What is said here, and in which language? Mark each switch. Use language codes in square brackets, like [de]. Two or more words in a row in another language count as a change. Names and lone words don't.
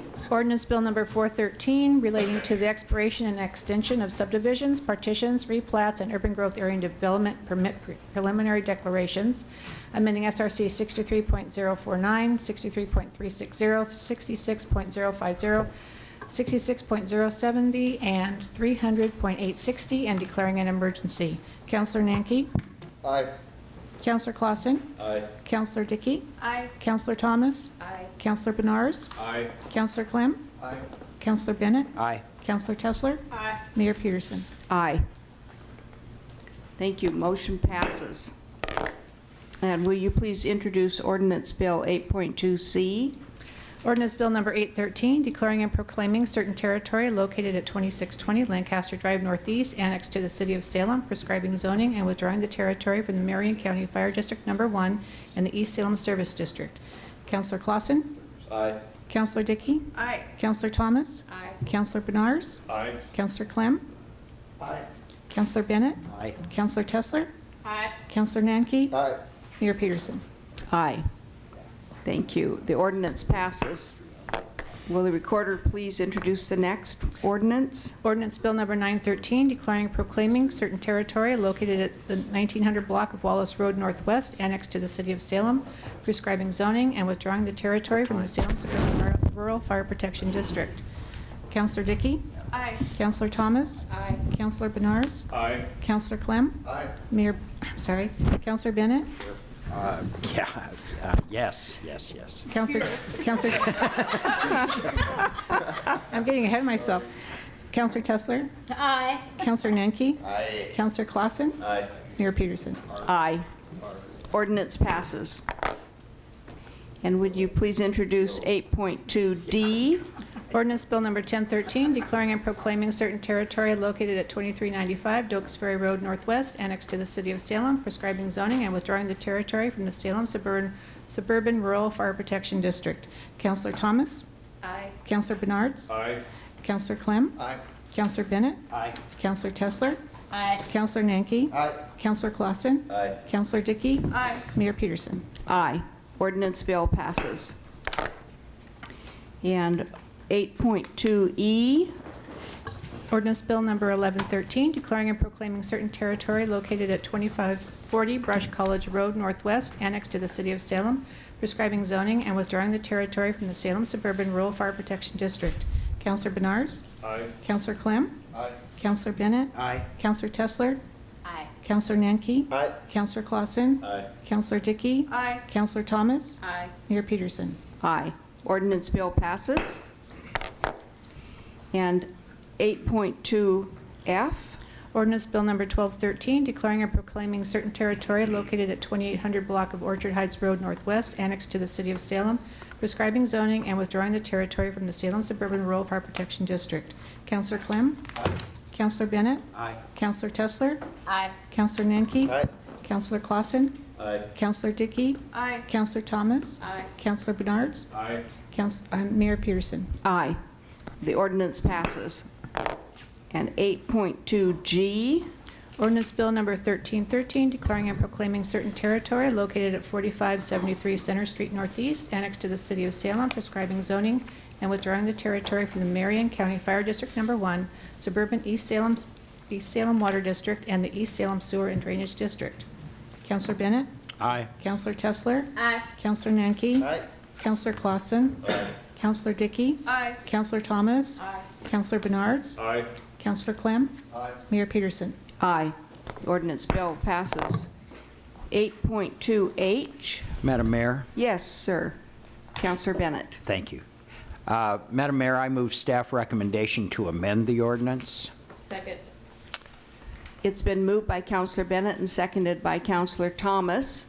[en] Ordinance Bill Number 413 relating to the expiration and extension of subdivisions, partitions, replats, and urban growth area development permit preliminary declarations, amending SRC 63.049, 63.360, 66.050, 66.070, and 300.860, and declaring an emergency. Counselor Nanke? Aye. Counselor Clausen? Aye. Counselor Dickey? Aye. Counselor Thomas? Aye. Counselor Benars? Aye. Counselor Clem? Aye. Counselor Bennett? Aye. Counselor Tessler? Aye. Mayor Peterson? Aye. Thank you. Motion passes. And will you please introduce Ordinance Bill 8.2C? Ordinance Bill Number 813, declaring and proclaiming certain territory located at 2620 Lancaster Drive Northeast, annexed to the City of Salem, prescribing zoning and withdrawing the territory from the Marion County Fire District Number 1 and the East Salem Service District. Councilor Clausen? Aye. Councilor Dickey? Aye. Councilor Thomas? Aye. Councilor Benars? Aye. Councilor Clem? Aye. Councilor Bennett? Aye. Councilor Tessler? Aye. Councilor Nanke? Aye. Mayor Peterson. Aye. Thank you. The ordinance passes. Will the recorder please introduce the next ordinance? Ordinance Bill Number 913, declaring and proclaiming certain territory located at the 1900 block of Wallace Road Northwest, annexed to the City of Salem, prescribing zoning and withdrawing the territory from the Salem Suburban Rural Fire Protection District. Councilor Dickey? Aye. Councilor Thomas? Aye. Councilor Benars? Aye. Councilor Clem? Aye. Councilor Bennett? Yes, yes, yes. Councilor I'm getting ahead of myself. Councilor Tessler? Aye. Councilor Nanke? Aye. Councilor Clausen? Aye. Mayor Peterson. Aye. Ordinance passes. And would you please introduce 8.2D? Ordinance Bill Number 1013, declaring and proclaiming certain territory located at 2395 Dokes Ferry Road Northwest, annexed to the City of Salem, prescribing zoning and withdrawing the territory from the Salem Suburban Rural Fire Protection District. Councilor Thomas? Aye. Councilor Benards? Aye. Councilor Clem? Aye. Councilor Bennett? Aye. Councilor Tessler? Aye. Councilor Nanke? Aye. Councilor Clausen? Aye. Councilor Dickey? Aye. Mayor Peterson. Aye. Ordinance bill passes. And 8.2E, Ordinance Bill Number 1113, declaring and proclaiming certain territory located at 2540 Brush College Road Northwest, annexed to the City of Salem, prescribing zoning and withdrawing the territory from the Salem Suburban Rural Fire Protection District. Councilor Benars? Aye. Councilor Clem? Aye. Councilor Bennett? Aye. Councilor Tessler? Aye. Councilor Nanke? Aye. Councilor Clausen? Aye. Councilor Dickey? Aye. Councilor Thomas? Aye. Mayor Peterson. aye. Ordinance bill passes. And 8.2F, Ordinance Bill Number 1213, declaring and proclaiming certain territory located at 2800 block of Orchard Heights Road Northwest, annexed to the City of Salem, prescribing zoning and withdrawing the territory from the Salem Suburban Rural Fire Protection District. Councilor Clem? Aye. Councilor Bennett? Aye. Councilor Tessler? Aye. Councilor Nanke? Aye. Councilor Clausen? Aye. Councilor Dickey? Aye. Councilor Thomas? Aye. Councilor Benards? Aye. Mayor Peterson. aye. The ordinance passes. And 8.2G, Ordinance Bill Number 1313, declaring and proclaiming certain territory located at 4573 Center Street Northeast, annexed to the City of Salem, prescribing zoning and withdrawing the territory from the Marion County Fire District Number 1, Suburban East Salem Water District, and the East Salem Sewer and Drainage District. Councilor Bennett? Aye. Councilor Tessler? Aye. Councilor Nanke? Aye. Councilor Clausen? Councilor Dickey? Aye. Councilor Thomas? Aye. Councilor Benards? Aye. Councilor Clem? Aye. Mayor Peterson. aye. The ordinance bill passes. 8.2H, Madam Mayor? yes, sir. Councilor Bennett. Thank you. Madam Mayor, I move staff recommendation to amend the ordinance. Second. It's been moved by Councilor Bennett and seconded by Councilor Thomas.